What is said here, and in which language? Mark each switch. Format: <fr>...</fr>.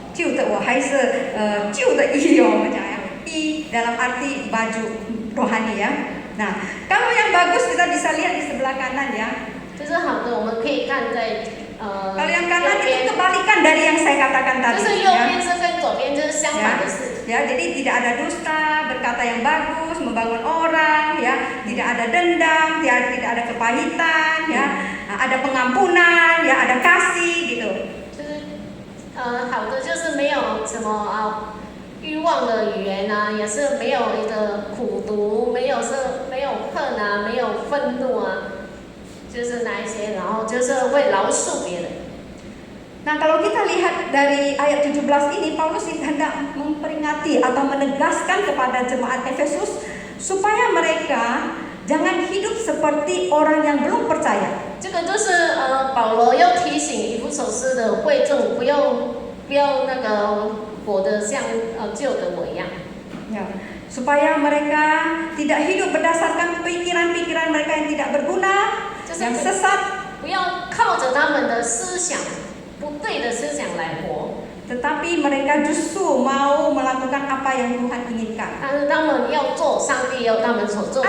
<zh>旧的我还是旧的衣我们讲ya.</zh> <id>I dalam arti baju rohani ya. Nah, kalau yang bagus kita bisa lihat di sebelah kanan ya.</id> <zh>就是好的，我们可以看在</zh> <id>Kalau yang kanan</id> <zh>右边，</zh> <id>kebalikan dari yang saya katakan</id> <zh>就</zh> <id>tadi</id> <zh>是右</zh> <id>ya.</id> <zh>边是跟左边就是相反的事。</zh> <id>Ya, jadi tidak ada dusta, berkata yang bagus, membangun orang, ya, tidak ada dendam, tidak ada kepahitan, ya, ada pengampunan, ya, ada kasih gitu.</id> <zh>就是好的就是没有什么欲望的语言啊，也是没有一个苦毒，没有恨啊，没有愤怒啊，就是那一些，然后就是会饶恕别人。</zh> <id>Nah, kalau kita lihat dari ayat 17 ini, Paulus hendak memperingati atau menegaskan kepada jemaat Efesus supaya mereka jangan hidup seperti orang yang belum percaya.</id> <zh>这个就是保罗要提醒以弗所斯的会众，不要那个活得像旧的我一样。</zh> <id>Ya, supaya mereka tidak hidup berdasarkan pikiran-pikiran mereka yang tidak berguna, yang sesat,</id> <zh>不要靠着他们的思想不对的思想来活，</zh> <id>tetapi mereka justru mau melakukan apa yang Tuhan inginkan.</id> <zh>但是他们要做上帝要他们所做的</zh>